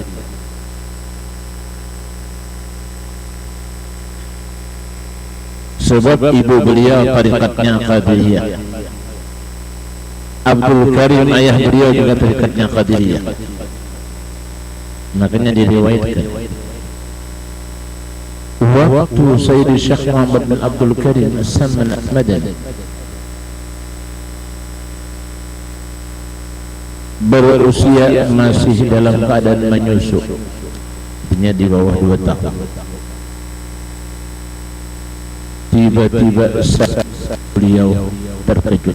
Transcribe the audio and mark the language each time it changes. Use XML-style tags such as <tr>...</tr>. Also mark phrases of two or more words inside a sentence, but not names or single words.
<id>Sebab ibu beliau tarikatnya Qadiriyah. Abdul Karim ayah beliau juga tarikatnya Qadiriyah. Makanya diriwayatkan waktu Sayyidi Syekh Muhammad bin Abdul Karim As-Samman Ahmadani berusia masih dalam keadaan menyusu, artinya di bawah 2 tahun. Tiba-tiba beliau terkejut.</id>